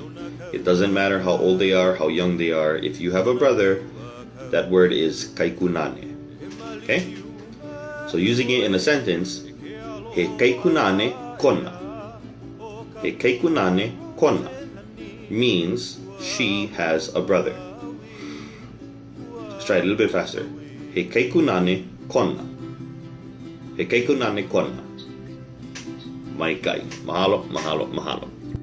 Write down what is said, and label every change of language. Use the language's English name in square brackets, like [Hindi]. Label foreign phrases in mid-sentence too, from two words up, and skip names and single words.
[English] It doesn't matter how old they are, how young they are. If you have a brother, that word is kaikunāne. Okay? So using it in a sentence, [Hawaiian] he kaikunāne kona. He kaikunāne kona [English] means she has a brother. Let's try it a little bit faster. [Hawaiian] He kaikunāne kona. He kaikunāne kona. Maikai. Mahalo, mahalo, mahalo.